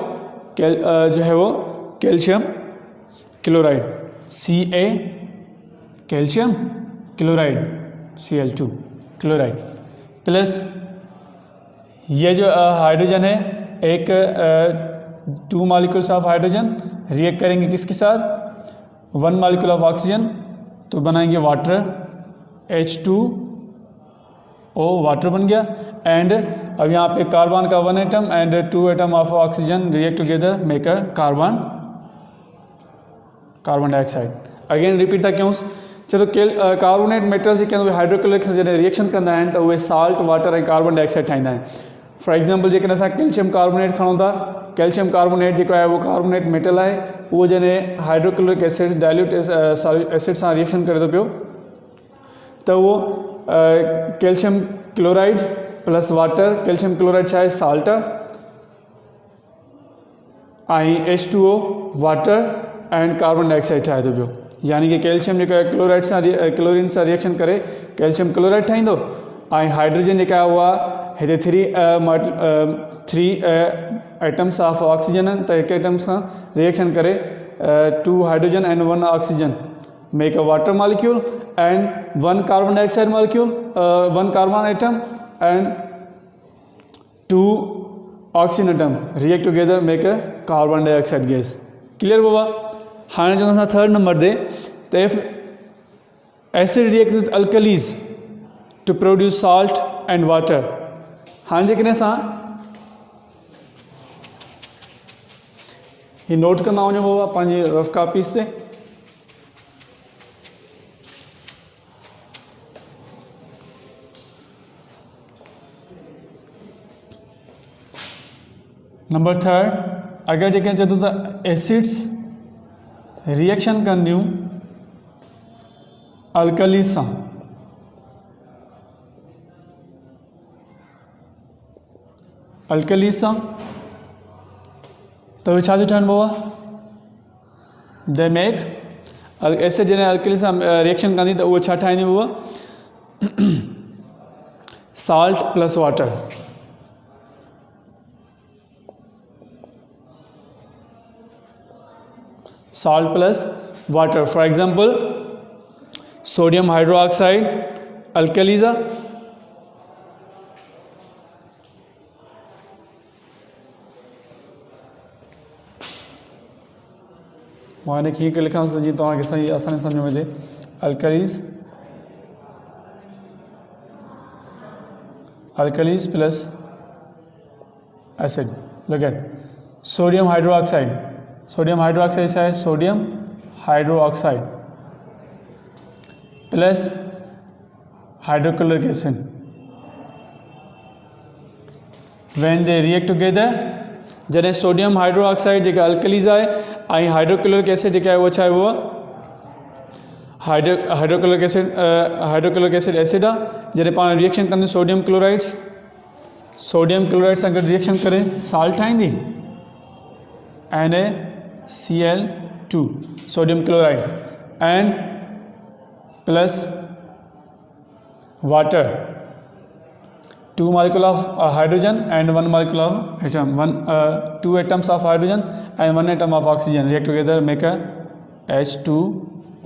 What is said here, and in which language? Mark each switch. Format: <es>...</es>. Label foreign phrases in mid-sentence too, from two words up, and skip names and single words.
<hi>जो है वो कैल्शियम क्लोराइड, Ca कैल्शियम क्लोराइड Cl2 क्लोराइड, प्लस ये जो हाइड्रोजन है, एक 2</hi> <en>molecules of hydrogen react</en> <hi>करेंगे किसके साथ, 1</hi> <en>molecule of oxygen,</en> <hi>तो बनाएंगे वाटर, H2O वाटर बन गया। एंड अब यहाँ पे कार्बन का</hi> <en>1 atom and 2 atom of oxygen react together make a carbon dioxide. again repeat</en> <sd>था क्यों, चलो</sd> <en>carbonate metals</en> <sd>के हाइड्रोक्लोरिक से जैसे रिएक्शन कंदा आहिनि तो उहे</sd> <en>salt, water and carbon dioxide</en> <sd>ठाहींदा आहिनि।</sd> <en>for example</en> <sd>जेकॾहिं असां</sd> <en>calcium carbonate</en> <sd>खणूं था,</sd> <en>calcium carbonate</en> <sd>जेको आहे उहो</sd> <en>carbonate metal</en> <sd>आहे, उहो जॾहिं</sd> <en>hydrochloric acid dilute acid</en> <sd>सां रिएक्शन करे थो पियो त उहो</sd> <en>calcium chloride plus water, calcium chloride</en> <sd>छा आहे साल्ट ऐं</sd> <en>H2O water and carbon dioxide</en> <sd>ठाहे थो पियो। यानी कि कैल्शियम जेको आहे क्लोराइड सां क्लोरीन सां रिएक्शन करे</sd> <en>calcium chloride</en> <sd>ठाहींदो ऐं हाइड्रोजन जेका आहे उहा हिते</sd> <en>three atoms of oxygen</en> <sd>आहिनि, त हिकु एटम सां रिएक्शन करे</sd> <en>2 hydrogen and 1 oxygen make a water molecule and 1 carbon dioxide molecule, 1 carbon atom and 2 oxygen atom react together make a carbon dioxide gas.</en> <sd>क्लियर बाबा? हाँ जो असां</sd> <en>third number</en> <sd>ते त</sd> <en>if acid react with alkalies to produce salt and water.</en> <sd>हाँ जेकॾहिं असां ही नोट कंदा वञो बाबा पंहिंजी रफ कापीस ते।</sd> <en>number third,</en> <sd>अगर जेके चए थो त एसिड्स रिएक्शन कंदियूं अल्कली सां, अल्कली सां त उहे छा थियूं ठहनि बाबा?</sd> <en>they make acid</en> <sd>जॾहिं अल्कली सां रिएक्शन कंदी त उहे छा ठाहींदियूं बाबा?</sd> <en>salt plus water. salt plus water. For example, sodium hydroxide alkalis</en> <sd>माने हीअं करे लिखां जी तव्हांखे सही आसानी सम्झ में अचे।</sd> <en>alkalies plus acid. look at sodium hydroxide. sodium hydroxide</en> <sd>छा है?</sd> <en>sodium hydroxide plus hydrochloric acid. when they react together,</en> <sd>जॾहिं</sd> <en>sodium hydroxide</en> <sd>जेका अल्कलीज आहे ऐं</sd> <en>hydrochloric acid</en> <sd>जेका आहे उहा छा आहे? उहा</sd> <en>hydrochloric acid acid</en> <sd>आहे। जॾहिं पाण रिएक्शन कंदे सोडियम क्लोराइड सां गॾु रिएक्शन करे साल्ट ठाहींदी</sd> <en>NaCl2 sodium chloride and plus water, 2 molecule of hydrogen and 1 molecule of atom, 2 atoms of hydrogen and 1 atom of oxygen react together make a H2O।</en>